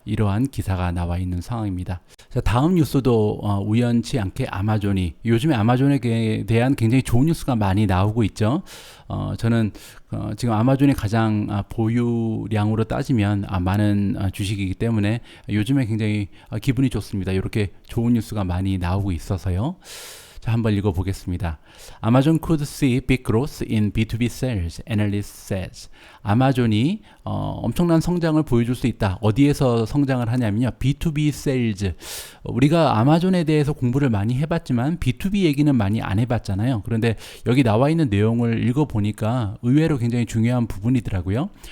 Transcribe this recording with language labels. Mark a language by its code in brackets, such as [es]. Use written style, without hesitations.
[ko] 이러한 기사가 나와 있는 상황입니다. 자, 다음 뉴스도 우연치 않게 아마존이 요즘에 아마존에 대한 굉장히 좋은 뉴스가 많이 나오고 있죠. 저는 지금 아마존이 가장 보유량으로 따지면 많은 주식이기 때문에 요즘에 굉장히 기분이 좋습니다. 이렇게 좋은 뉴스가 많이 나오고 있어서요. 자, 한번 읽어보겠습니다. [en] Amazon could see big growth in B2B sales, analyst says. [ko] 아마존이 엄청난 성장을 보여줄 수 있다. 어디에서 성장을 하냐면요. [en] B2B sales. [ko] 우리가 아마존에 대해서 공부를 많이 해봤지만 B2B 얘기는 많이 안 해봤잖아요. 그런데 여기 나와 있는 내용을 읽어보니까 의외로 굉장히 중요한 부분이더라고요.